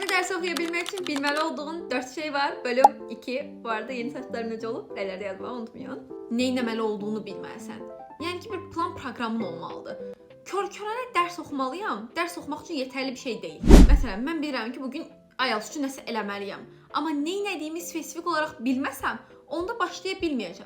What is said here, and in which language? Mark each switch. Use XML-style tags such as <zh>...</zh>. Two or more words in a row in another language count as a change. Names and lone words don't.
<tr>ders okuyabilmek için bilmeli olduğun 4 şey var. Bölüm 2. Bu arada yeni saçlarım</tr> <az>necə olub? Rəylərdə yazmağı unutmayın. Neynəməli olduğunu bilməlisən. Yəni ki, bir plan proqramın olmalıdır. Kör-körənə dərs oxumalıyam. Dərs oxumaq üçün yetərli bir şey deyil. Məsələn, mən bilirəm ki, bugün IELTS üçün nəsə eləməliyəm. Amma neynədiyimi spesifik olaraq bilməsəm, onda başlaya bilməyəcəm.</az>